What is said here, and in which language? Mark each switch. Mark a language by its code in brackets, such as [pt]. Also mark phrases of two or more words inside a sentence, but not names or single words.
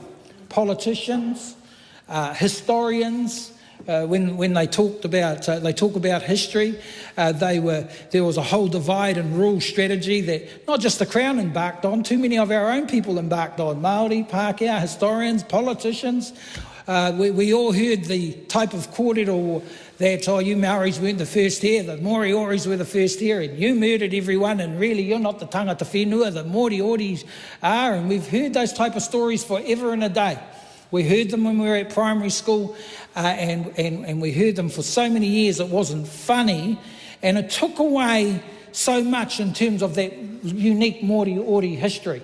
[en] Politicians, historians, when they talk about history, there was a whole divide and rule strategy that not just the Crown embarked on, too many of our own people embarked on. Māori, Pākehā, historians, politicians, We all heard the type of kōrero that, oh, you Maoris weren't the first here, the Morioris were the first here, and you murdered everyone, and really you're not the [mi] tangata whenua, [en] the Morioris are, and we've heard those type of stories forever and a day. We heard them when we were at primary school, and we heard them for so many years it wasn't funny, and it took away so much in terms of that unique Moriori history.